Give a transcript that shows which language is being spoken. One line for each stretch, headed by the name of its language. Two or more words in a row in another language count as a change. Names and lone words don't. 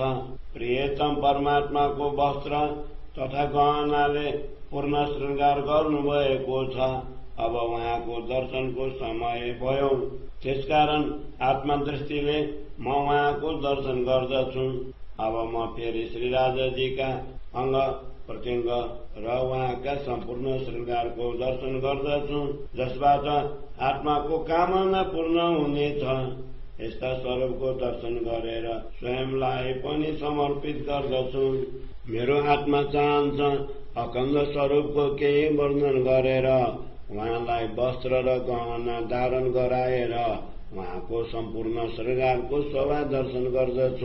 Nepali: प्रियतम परमात्माको वस्त्र तथा गहनाले पूर्ण श्रृंगार गर्नुभएको छ। अब उहाँको दर्शनको समय भयो। त्यसकारण आत्मदृष्टिले म उहाँको दर्शन गर्दछु। अब म फेरि श्री राजा जीका अंग प्रत्यङ्ग र उहाँका सम्पूर्ण श्रृंगारको दर्शन गर्दछु, जसबाट आत्माको कामना पूर्ण हुनेछ। यस्ता स्वरूपको दर्शन गरेर स्वयंलाई पनि समर्पित गर्दछु। मेरो आत्मा चाहन्छ अखण्ड स्वरूपको केही वर्णन गरेर उहाँलाई वस्त्र र गहना धारण गराएर उहाँको सम्पूर्ण श्रृंगारको शोभा दर्शन गर्दछु।